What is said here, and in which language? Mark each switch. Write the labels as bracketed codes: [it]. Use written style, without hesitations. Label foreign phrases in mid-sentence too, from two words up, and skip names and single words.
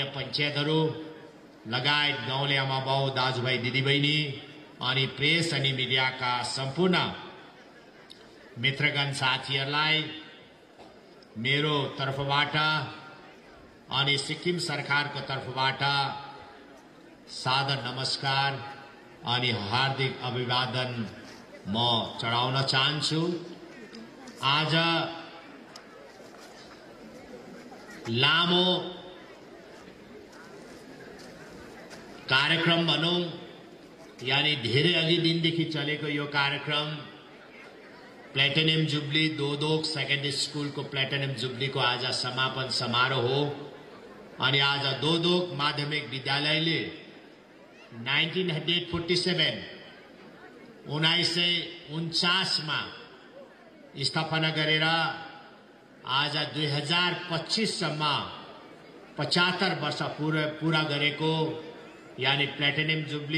[ne] पञ्चायतहरू लगायत गाउँले आमाबाउ दाजुभाइ दिदीबहिनी अनि प्रेस अनि मिडिया का सम्पूर्ण मित्रगण साथीहरूलाई मेरो तर्फबाट अनि सिक्किम सरकारको तर्फबाट सादर नमस्कार अनि हार्दिक अभिवादन म चढाउन चाहन्छु। आज लामो कार्यक्रम भनौं यानी धेरै अघि दिनदेखि चलेको यो कार्यक्रम [en] platinum jubilee [ne] दोदोक सेकेंडरी स्कूल को [en] platinum jubilee [ne] को आज समापन समारोह हो अनि आज दोदोक माध्यमिक विद्यालयले 1947 1949 मा स्थापना गरेर आज 2025 सम्म 75 वर्ष पूरा गरेको यानी [en] platinum jubilee